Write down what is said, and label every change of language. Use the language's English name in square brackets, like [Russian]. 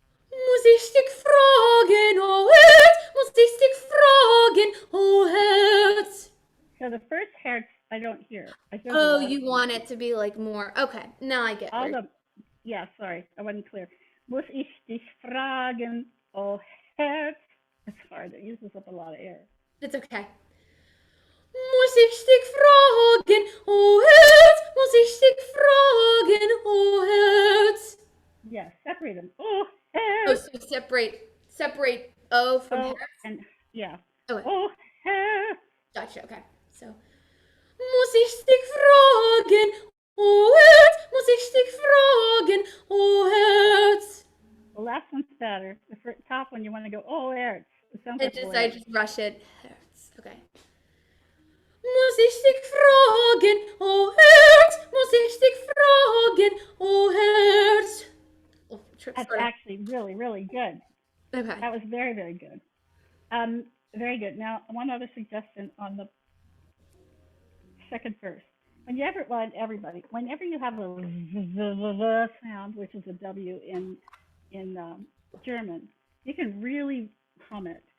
[German] Muss ich dich fragen, oh Herz? Muss ich dich fragen, oh Herz? [English] So the first Herz I don't hear. Oh, you want it to be like more. Okay, now I get all where. the, yeah, sorry, I wasn't clear. [German] Muss ich dich fragen, oh Herz. [English] It's hard. It uses up a lot of air. It's okay. [German] Muss ich dich fragen, oh Herz? Muss ich dich fragen, oh Herz? [English] Yeah, separate them. Oh Oh, [German] Herz. [English] so separate O from Oh, [German] Herz. [English] and yeah. Okay, [German] Oh Herz. [English] gotcha. Okay, so [German] muss ich dich fragen, oh Herz? Muss ich dich fragen, oh Herz? [English] The last one's better. The top one, you want to go, oh Herz. It sounds like I [German] Herz. [English] just rush it. Herz. Okay. [German] Muss ich dich fragen, oh Herz? Muss ich dich fragen, oh Herz? Oh, [English] That's actually really, really good. okay. That was very, very good. Very good. Now, one other suggestion on the second verse. Whenever you have a v sound, which is a W in German, you can really hum it.